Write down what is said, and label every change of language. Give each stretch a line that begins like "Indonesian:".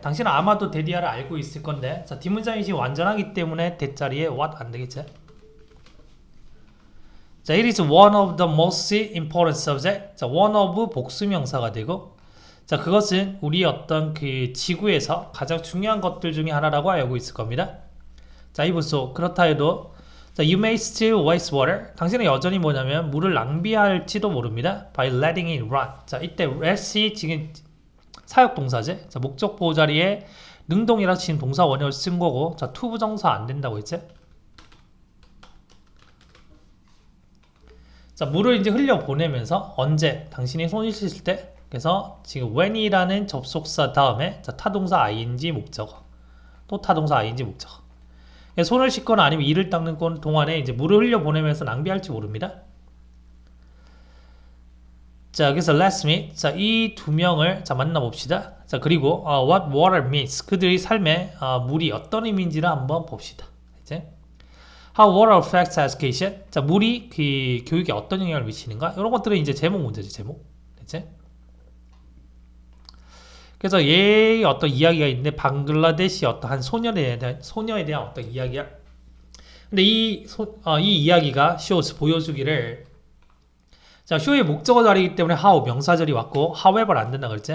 Korean: 당신은 아마도 데디아를 알고 있을 건데, 자, 뒷문장이 완전하기 때문에 대자리에 what 안 되겠죠?
English: 자, it is one of the most important subject.
Korean: 자, one of 복수명사가 되고, 자, 그것은 우리 어떤 그 지구에서 가장 중요한 것들 중에 하나라고 알고 있을 겁니다. 자, 이보소. 그렇다 해도,
English: 자, you may still waste water.
Korean: 당신은 여전히 뭐냐면 물을 낭비할지도 모릅니다.
English: by letting it run.
Korean: 자, 이때 let이 지금 사역동사제. 자, 목적 보호 자리에 능동이라 친 동사 원형을 쓴 거고, 자, to 부정사 안 된다고 했지? 자, 물을 이제 흘려보내면서 언제? 당신이 손을 씻을 때. 그래서 지금 when이라는 접속사 다음에 자, 타동사 ing 목적어. 또 타동사 ing 목적어. 손을 씻거나 아니면 이를 닦는 동안에 이제 물을 흘려보내면서 낭비할지 모릅니다. 자, 그래서
English: let's meet.
Korean: 자, 이 두 명을 자, 만나봅시다.
English: 자, 그리고 what water means.
Korean: 그들의 삶에 물이 어떤 의미인지를 한번 봅시다.
English: 이제 How water affects education.
Korean: 자, 물이 그 교육에 어떤 영향을 미치는가? 이런 것들은 이제 제목 문제지, 제목. 됐지? 그래서 얘의 어떤 이야기가 있는데 방글라데시 어떤 한 소녀에 대한 어떤 이야기야. 근데 이 이야기가 shows 보여주기를 자, show의 목적어 자리이기 때문에 how 명사절이 왔고 however 안 된다 그랬지?